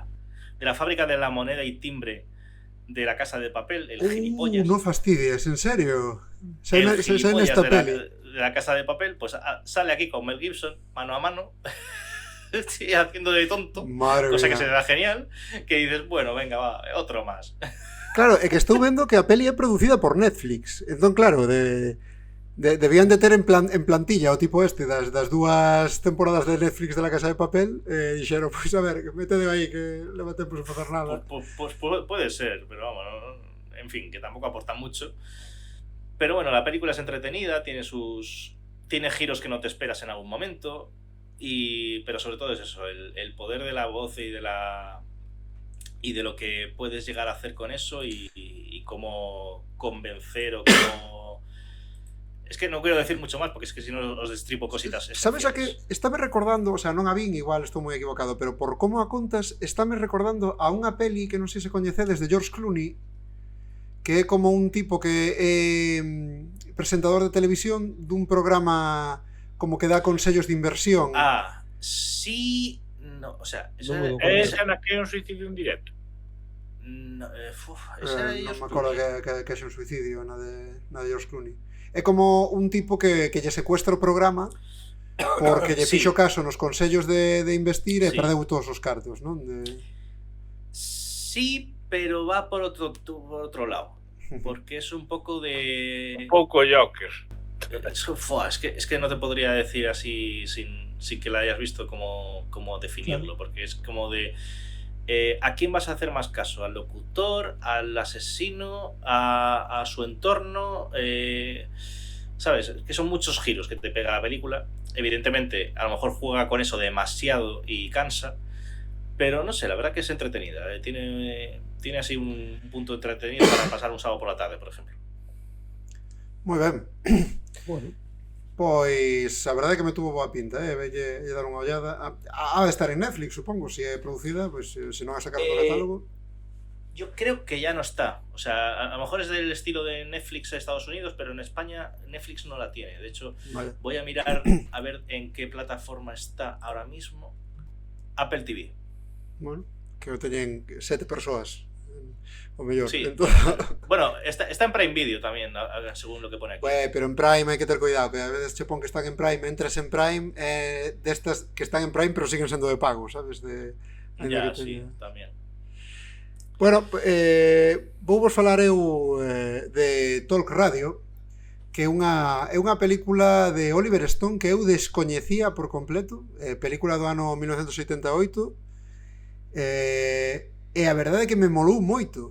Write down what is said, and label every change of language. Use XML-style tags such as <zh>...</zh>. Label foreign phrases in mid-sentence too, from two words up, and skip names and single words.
<es>De la fábrica de la moneda y timbre de la Casa de Papel, el gilipollas. No fastidies, en serio. Se en gilipollas esta de peli. de la Casa de Papel, pues sale aquí con Mel Gibson, mano a mano, sí, haciendo de tonto, Madre cosa mía. que se le da genial, que dices, bueno, venga, va, otro más.</es> <gl>Claro, é que estou vendo que a peli é producida por Netflix. Entón, claro, debían de ter en plantilla o tipo este das dúas temporadas de Netflix de La Casa de Papel, dixeron, pois a ver, que métede aí que leva tempo sen facer nada.</gl> <es>Pues puede ser, pero vamos, en fin, que tampoco aporta mucho. Pero bueno, la película es entretenida, tiene giros que no te esperas en algún momento, pero sobre todo es eso, el poder de la voz y de lo que puedes llegar a hacer con eso y cómo convencer o cómo... Es que no quiero decir mucho más porque es que si no os destripo cositas.</es> <gl>Sabes a que estáme recordando, o sea, non a vin, igual estou moi equivocado, pero por como a contas, estáme recordando a unha peli que non sei se coñecedes de George Clooney, que é como un tipo que é presentador de televisión dun programa como que dá consellos de inversión.</gl> <es>Ah, sí... No, o sea,</es> <gl>esa na que é un suicidio en directo.</gl> <es>No,</es> <gl>Non me acordo que é un suicidio na de George Clooney. É como un tipo que lle secuestra o programa porque lle fixo caso nos consellos de investir e perdeu todos os cartos, non?</gl> <es>Sí, pero va por otro lado. Porque es un poco de...</es> <gl>Un pouco Joker.</gl> <es>Es que no te podría decir así sin que la hayas visto como definirlo, porque es como de ¿a quién vas a hacer más caso? ¿Al locutor? ¿Al asesino? ¿A su entorno? ¿Sabes? Que son muchos giros que te pega la película. Evidentemente, a lo mejor juega con eso demasiado y cansa, pero no sé, la verdad que es entretenida. Tiene así un punto entretenido para pasar un sábado por la tarde, por ejemplo.</es> <gl>Moi ben. Bueno, Pois a verdade é que me tuvo boa pinta, velle dar unha ollada. Ha de estar en Netflix, supongo, se é producida, pois se non a sacar do catálogo.</gl> <es>Yo creo que ya no está. O sea, a lo mejor es del estilo de Netflix de Estados Unidos, pero en España Netflix no la tiene. De hecho, Vale. voy a mirar a ver en qué plataforma está ahora mismo. Apple TV.</es> <gl>Bueno, que o teñen 7 persoas. O mellor.</gl> <es>Sí.</es> <gl>Entón...</gl> <es>Bueno, está en Prime Video también, según lo que pone aquí.</es> <gl>Pero en Prime hai que ter cuidado, que a veces che pon que están en Prime, entras en Prime, destas que están en Prime pero siguen sendo de pago, sabes? Ya, sí, tamén. Bueno, vou vos falar eu de Talk Radio, que é unha película de Oliver Stone que eu descoñecía por completo, película do ano 1988, e a verdade é que me molou moito.</gl>